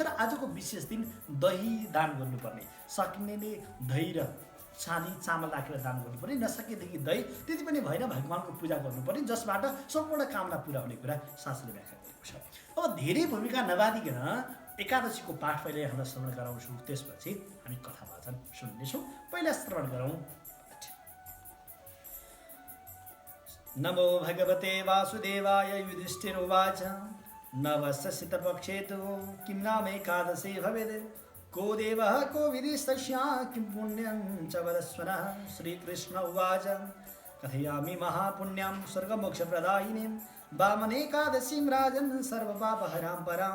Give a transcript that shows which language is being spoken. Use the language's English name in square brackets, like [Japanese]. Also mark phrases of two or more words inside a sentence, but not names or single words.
[Nepali] र आजको विशेष दिन दही दान गर्नुपर्ने, सकिनेले दही र चाँदी चामल राखेर दान गर्नुपर्ने, नसकेदेखि दही त्यति पनि भएन भगवानको पूजा गर्नुपर्ने, जसबाट सम्पूर्ण कामना पुरा हुने कुरा शास्त्रले व्याख्या गरेको छ। अब धेरै भूमिका नबाधिकन एकादशीको पाठ पहिले यहाँलाई श्रवण गराउँछु, त्यसपछि हामी कथा वाचन सुन्नेछौँ। पहिला श्रवण गरौँ। [Sanskrit] नमो भगवते वासुदेवाय। युधिष्ठिरोवाच नवस्य शीतपक्षे तु किं नाम एकादशी भवेत्। को देवः को विधिस्तस्या किं पुण्यं च वदस्वनः। श्रीकृष्ण उवाच कथयामि महापुण्यां स्वर्गमोक्षप्रदायिनीं वामनेकादशीं राजन् सर्वपापहरां पराम्।